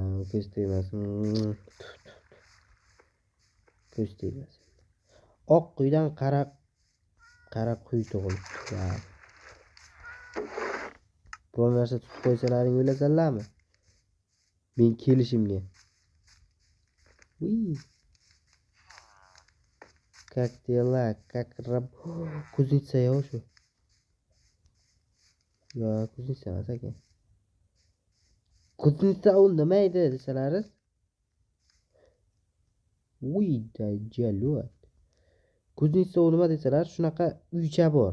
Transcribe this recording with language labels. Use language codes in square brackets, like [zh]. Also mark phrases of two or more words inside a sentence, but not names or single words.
[uz] Ko'z tegmasin. Ko'z tegmasin. Oq quydan qara quy tug'ilibdi. Biror narsa tutib qo'ysalaring o'ylasanlarmi? Men kelishimga. [ru] Как дела? [uz] Как Kuznica yo'q shu. Yo, Kuznica emas aka. Kuznica u nima edi desalaringiz? Dajalot. Kuznica u nima desalar, shunaqa uycha bor.